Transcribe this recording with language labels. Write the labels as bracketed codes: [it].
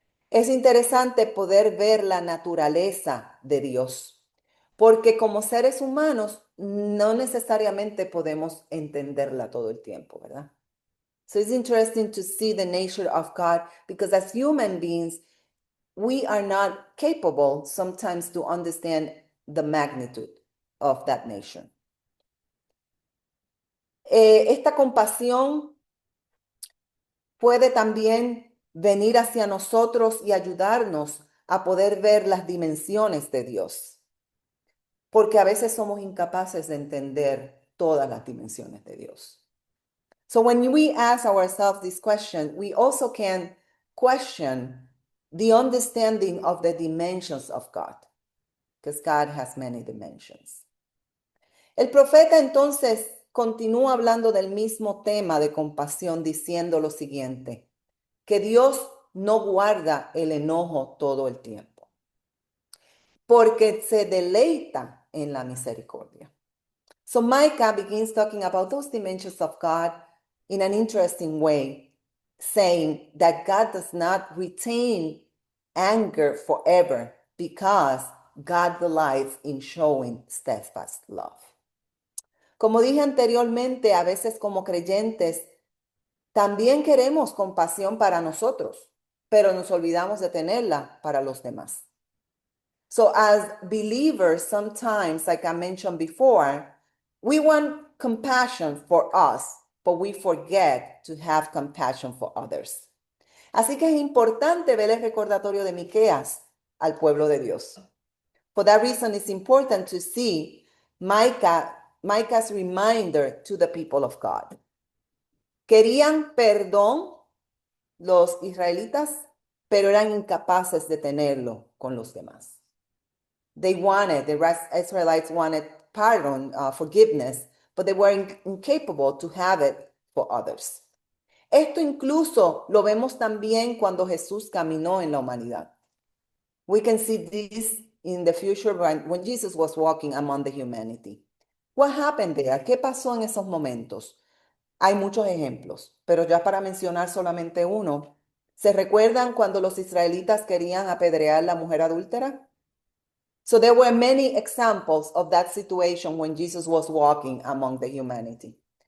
[es] Es interesante poder ver la naturaleza de Dios, porque como seres humanos no necesariamente podemos entenderla todo el tiempo, ¿verdad? [en] So it's interesting to see the nature of God, because as human beings, we are not capable sometimes to understand the magnitude of that nature. [es] Esta compasión puede también venir hacia nosotros y ayudarnos a poder ver las dimensiones de Dios, porque a veces somos incapaces de entender todas las dimensiones de Dios. [en] So when we ask ourselves this question, we also can question the understanding of the dimensions of God, because God has many dimensions. [es] El profeta entonces continúa hablando del mismo tema de compasión, diciendo lo siguiente, que Dios no guarda el enojo todo el tiempo, porque se deleita en la misericordia. [en] So Micah begins talking about those dimensions of God in an interesting way, saying that God does not retain anger forever because God delights in showing steadfast love. [es] Como dije anteriormente, a veces como creyentes también queremos compasión para nosotros, pero nos olvidamos de tenerla para los demás. [en] So as believers, sometimes, like I mentioned before, we want compassion for us, but we forget to have compassion for others. [es] Así que es importante ver el recordatorio de Miqueas al pueblo de Dios. [en] For that reason, it's important to see Micah's reminder to the people of God. [es] Querían perdón los israelitas, pero eran incapaces de tenerlo con los demás. [en] The Israelites wanted pardon, forgiveness, but they were incapable to have it for others. [es] Esto incluso lo vemos también cuando Jesús caminó en la humanidad. [en] We can see this in the future when Jesus was walking among the humanity. What happened there? [es] ¿Qué pasó en esos momentos? Hay muchos ejemplos, pero ya para mencionar solamente uno, ¿se recuerdan cuando los israelitas querían apedrear a la mujer adúltera? [en] So there were many examples of that situation when Jesus was walking among the humanity.